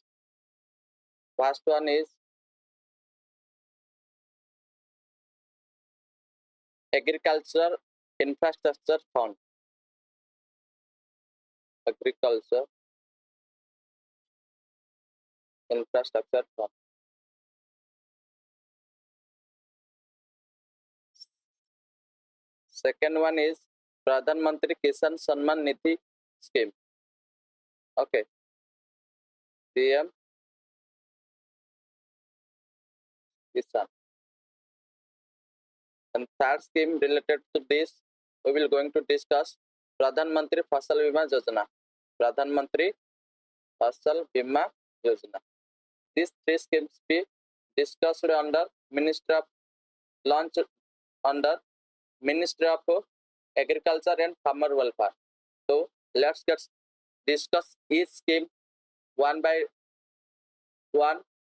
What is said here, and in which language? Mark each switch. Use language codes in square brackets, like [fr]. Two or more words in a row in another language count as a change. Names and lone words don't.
[en] First one is Agriculture Infrastructure Fund. Agriculture Infrastructure Fund. Second one is Pradhan Mantri Kisan Samman Nidhi scheme. Okay. PM Kisan. And third scheme related to this, we will going to discuss Pradhan Mantri Fasal Bima Yojana. Pradhan Mantri Fasal Bima Yojana. These 3 schemes be discussed under Ministry of launched under Ministry of Agriculture and Farmer Welfare. So let's get discuss each scheme one by one.